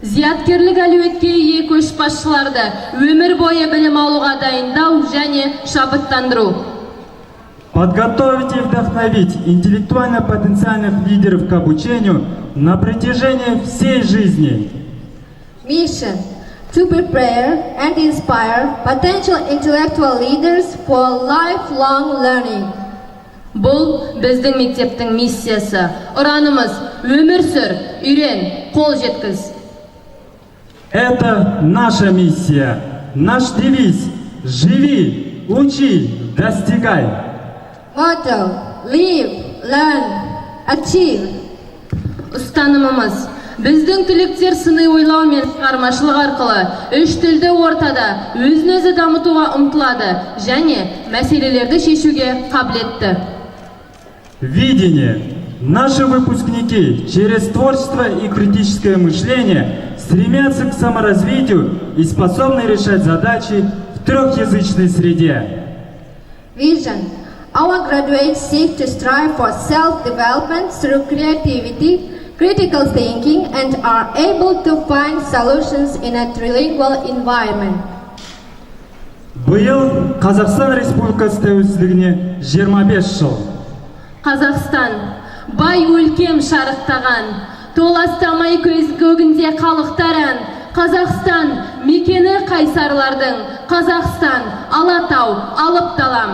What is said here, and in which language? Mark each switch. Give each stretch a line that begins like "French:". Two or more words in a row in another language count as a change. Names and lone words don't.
Kazakh: зияткерлік әлеуетке ие көшбасшыларды өмір бойы білім алуға дайындау және шабыттандыру.
Russian: Подготовить и вдохновить интеллектуально потенциальных лидеров к обучению на протяжении всей жизни.
English: Mission: to prepare and inspire potential intellectual leaders for lifelong learning.
Kazakh: Бұл біздің мектептің миссиясы. Ұранымыз: өмір сүр, үйрен, қол жеткіз.
Russian: Это наша миссия, наш девиз: живи, учи, достигай.
English: Motto: live, learn, achieve.
Kazakh: Ұстанымымыз: біздің түлектер сыни ойлау мен шығармашылық арқылы үш тілді ортада өзін-өзі дамытуға ұмтылады және мәселелерді шешуге қабілетті.
Russian: Видение. Наши выпускники через творчество и критическое мышление стремятся к саморазвитию и способны решать задачи в трехязычной среде.
English: Vision: our graduates seek to strive for self-development through creativity, critical thinking, and are able to find solutions in a trilingual environment.
Kazakh: Биыл Қазақстан Республикасы тәуелсіздігіне 25 жыл. Қазақстан бай өлкем шарықтаған, толастамай көз көгінде қалықтаран. Қазақстан мекені қайсарлардың, Қазақстан Алатау, алып далам.